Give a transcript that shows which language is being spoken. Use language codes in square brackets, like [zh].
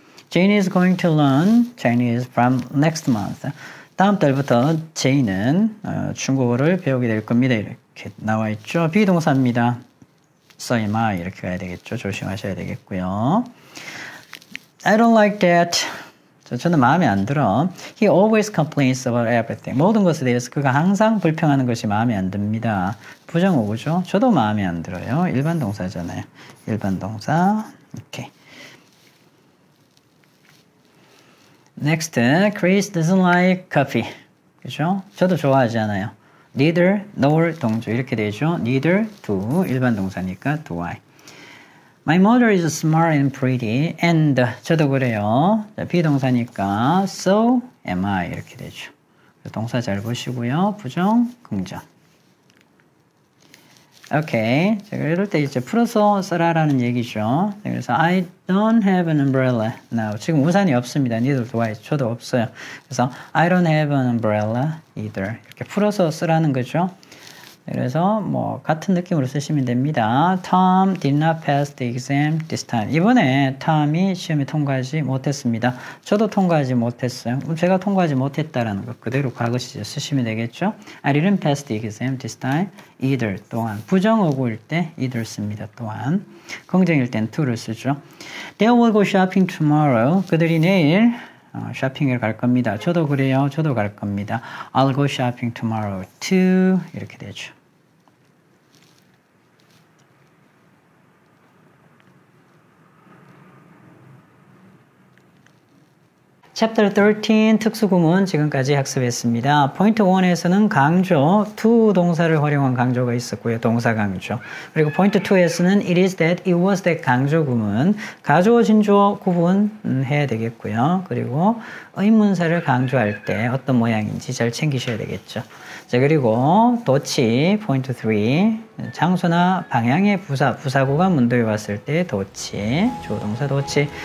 [en] Jane is going to learn Chinese from next month. [ko] 다음 달부터 제이는 중국어를 배우게 될 겁니다. 이렇게 나와 있죠. 비동사입니다. [en] So am I. [ko] 이렇게 가야 되겠죠. 조심하셔야 되겠고요. [en] I don't like that. [ko] 저는 마음에 안 들어. [en] He always complains about everything. [ko] 모든 것에 대해서 그가 항상 불평하는 것이 마음에 안 듭니다. 부정어구죠. 저도 마음에 안 들어요. 일반 동사잖아요. 일반 동사. 오케이. [en] Next, Chris doesn't like coffee. [ko] 그죠? 저도 좋아하지 않아요. [en] Neither, nor [ko] 동주 이렇게 되죠. [en] Neither, do [ko] 일반 동사니까 [en] do I. My mother is smart and pretty. [ko] And 저도 그래요. 비동사니까 [en] so am I [ko] 이렇게 되죠. 동사 잘 보시고요. 부정, 긍정. 오케이. 자, 이럴 때 이제 풀어서 쓰라라는 얘기죠. [en] 그래서 I don't have an umbrella now. [ko] 지금 우산이 없습니다. [en] Neither do I. [ko] 저도 없어요. [en] 그래서 I don't have an umbrella either. [ko] 이렇게 풀어서 쓰라는 거죠. 그래서 뭐 같은 느낌으로 쓰시면 됩니다. [en] Tom did not pass the exam this time. [ko] 이번에 Tom이 시험에 통과하지 못했습니다. 저도 통과하지 못했어요. 그럼 제가 통과하지 못했다라는 거 그대로 과거 시제 쓰시면 되겠죠. [en] I didn't pass the exam this time either. [ko] 또한 부정어구일 때 either 씁니다. 또한 긍정일 땐 to를 쓰죠. [en] They will go shopping tomorrow. [ko] 그들이 내일 쇼핑을 갈 겁니다. 저도 그래요. 저도 갈 겁니다. [en] I'll go shopping tomorrow too. [ko] 이렇게 되죠. Chapter 13 특수구문 지금까지 학습했습니다. 포인트 1에서는 강조, to 동사를 활용한 강조가 있었고요. 동사 강조. 그리고 포인트 2에서는 it is that, it was that 강조 구문. 가주어, 진주어 구분해야 되겠고요. 그리고 의문사를 강조할 때 어떤 모양인지 잘 챙기셔야 되겠죠. 자, 그리고 도치, 포인트 3. 장소나 방향의 부사구가 문도에 왔을 때 도치, 주어동사 도치.